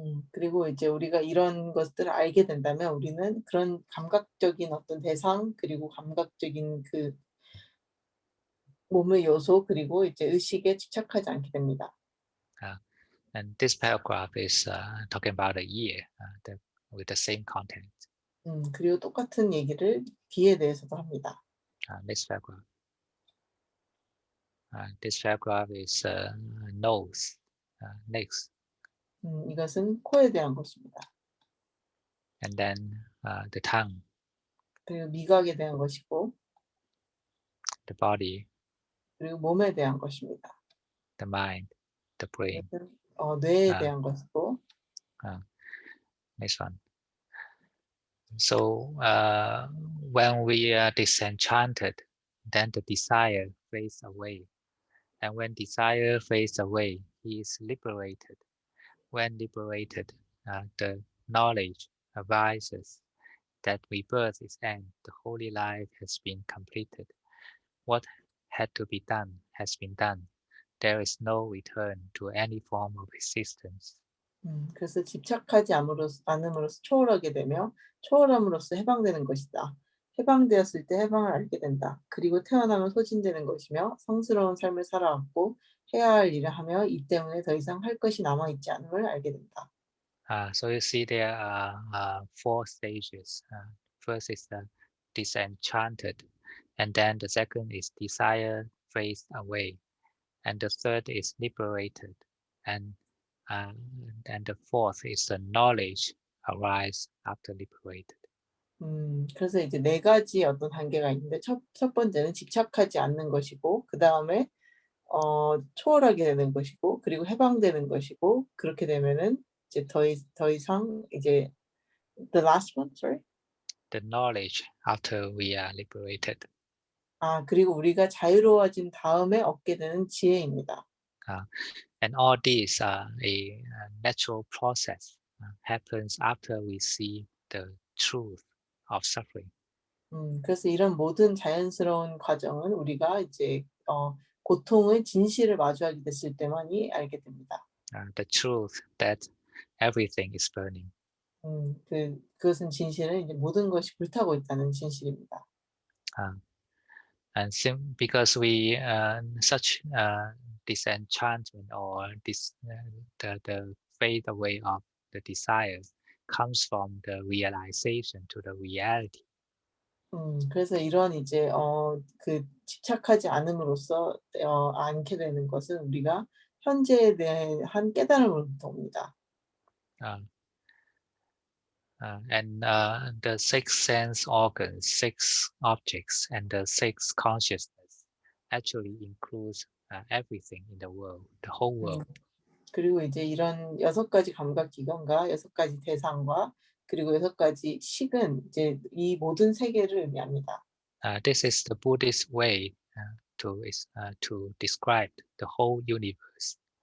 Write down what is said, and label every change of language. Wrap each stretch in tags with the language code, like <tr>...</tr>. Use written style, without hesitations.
<ko>그리고 이제 우리가 이런 것들을 알게 된다면 우리는 그런 감각적인 어떤 대상 그리고 감각적인 그 몸의 요소 그리고 이제 의식에 집착하지 않게 됩니다.</ko> <en>And this paragraph is talking about a year with the same content.</en> <ko>그리고 똑같은 얘기를 뒤에 대해서도 합니다.</ko> <en>Next paragraph. This paragraph is nose. Next.</en> <ko>이것은 코에 대한 것입니다.</ko> <en>And then the tongue,</en> <ko>그리고 미각에 대한 것이고</ko> <en>the body,</en> <ko>그리고 몸에 대한 것입니다.</ko> <en>the mind, the brain.</en> <ko>뇌에 대한 것이고</ko> <en>Next one. So when we are disenchanted, then the desire fades away. And when desire fades away, he is liberated. When liberated, the knowledge arises that rebirth is end. The holy life has been completed. What had to be done has been done. There is no return to any form of existence.</en> <ko>그래서 집착하지 않음으로써 초월하게 되며 초월함으로써 해방되는 것이다. 해방되었을 때 해방을 알게 된다. 그리고 태어나면 소진되는 것이며 성스러운 삶을 살아왔고 해야 할 일을 하며 이 때문에 더 이상 할 것이 남아있지 않음을 알게 된다.</ko> <en>So you see there are four stages. First is the disenchanted, and then the second is desire fades away, and the third is liberated, and the fourth is the knowledge arise after liberated.</en> <ko>그래서 이제 네 가지 어떤 단계가 있는데 첫 번째는 집착하지 않는 것이고 그 다음에 초월하게 되는 것이고 그리고 해방되는 것이고 그렇게 되면은 이제 더 이상 이제</ko> <en>the last one, sorry. The knowledge after we are liberated.</en> <ko>그리고 우리가 자유로워진 다음에 얻게 되는 지혜입니다.</ko> <en>And all these are a natural process happens after we see the truth of suffering.</en> <ko>그래서 이런 모든 자연스러운 과정은 우리가 이제 고통의 진실을 마주하게 됐을 때만이 알게 됩니다.</ko> <en>The truth that everything is burning.</en> <ko>그것은 진실은 이제 모든 것이 불타고 있다는 진실입니다.</ko> <en>And because we such disenchantment or the fade away of the desire comes from the realization to the reality.</en> <ko>그래서 이런 이제 그 집착하지 않음으로써 않게 되는 것은 우리가 현재에 대한 깨달음으로부터 옵니다.</ko> <en>And the six sense organs, six objects, and the six consciousness actually includes everything in the world, the whole world.</en> <ko>그리고 이제 이런 6가지 감각 기관과 6가지 대상과 그리고 6가지 식은 이제 이 모든 세계를 의미합니다.</ko> <en>This is the Buddhist way to describe the whole universe.</en>